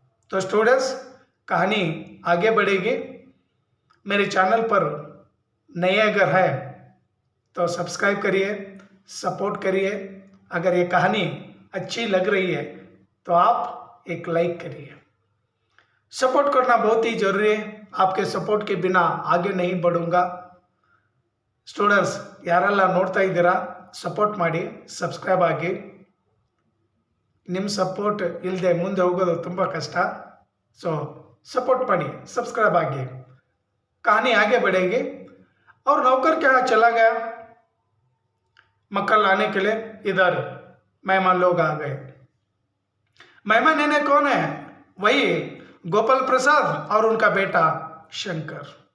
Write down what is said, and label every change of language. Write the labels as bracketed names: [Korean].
[Hindi] तो स्टूडेंट्स कहानी आगे बढ़ेगी। मेरे चैनल पर नए अगर है तो सब्सक्राइब करिए, सपोर्ट करिए। अगर ये कहानी अच्छी लग रही है तो आप एक लाइक करिए। सपोर्ट करना बहुत ही जरूरी है, आपके सपोर्ट के बिना आगे नहीं बढ़ूंगा। [Kannada] ಸ್ಟೂಡೆಂಟ್ಸ್ ಯಾರೆಲ್ಲ ನೋಡ್ತಾ ಇದ್ದೀರಾ ಸಪೋರ್ಟ್ ಮಾಡಿ, ಸಬ್ಸ್ಕ್ರೈಬ್ ಆಗಿ. ನಿಮ್ಮ ಸಪೋರ್ಟ್ ಇಲ್ಲದೆ ಮುಂದೆ ಹೋಗೋದು ತುಂಬ ಕಷ್ಟ. [Hindi] सो सपोर्ट [Kannada] ಮಾಡಿ, [Hindi] सब्सक्राइब आगे, कहानी आगे बढ़ेगी। और नौकर क्या चला गया मक्खन लाने के लिए। इधर मेहमान लोग आ गए। मेहमान इन्हें कौन है, वही गोपाल प्रसाद और उनका बेटा शंकर।